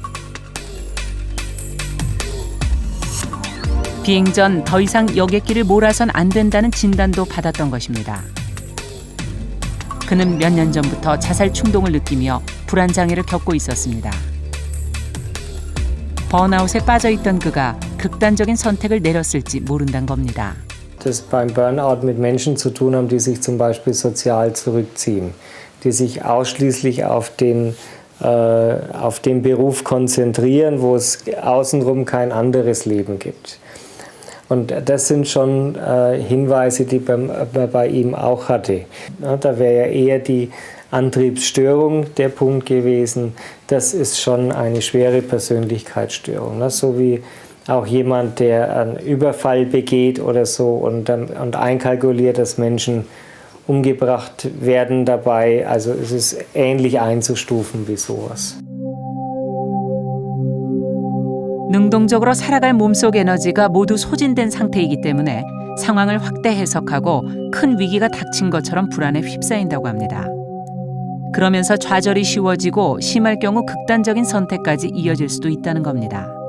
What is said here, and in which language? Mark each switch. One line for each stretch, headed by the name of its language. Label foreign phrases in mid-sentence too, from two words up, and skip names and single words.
Korean: 비행 전 더 이상 여객기를 몰아선 안 된다는 진단도 받았던 것입니다. 그는 몇 년 전부터 자살 충동을 느끼며 불안 장애를 겪고 있었습니다. 번아웃에 빠져 있던 그가 극단적인 선택을 내렸을지 모른다는 겁니다.
German: Das beim Burnout mit Menschen zu tun haben, die sich zum Beispiel sozial zurückziehen, die sich ausschließlich auf den Beruf konzentrieren, wo es außenrum kein anderes Leben gibt. Und das sind schon Hinweise, die man bei ihm auch hatte. Ja, da wäre ja eher die Antriebsstörung der Punkt gewesen. Das ist schon eine schwere Persönlichkeitsstörung. Ne? So wie auch jemand, der einen Überfall begeht oder so und einkalkuliert, dass Menschen umgebracht werden dabei. Also es ist ähnlich einzustufen wie sowas.
Korean: 능동적으로 살아갈 몸속 에너지가 모두 소진된 상태이기 때문에 상황을 확대 해석하고 큰 위기가 닥친 것처럼 불안에 휩싸인다고 합니다. 그러면서 좌절이 쉬워지고 심할 경우 극단적인 선택까지 이어질 수도 있다는 겁니다.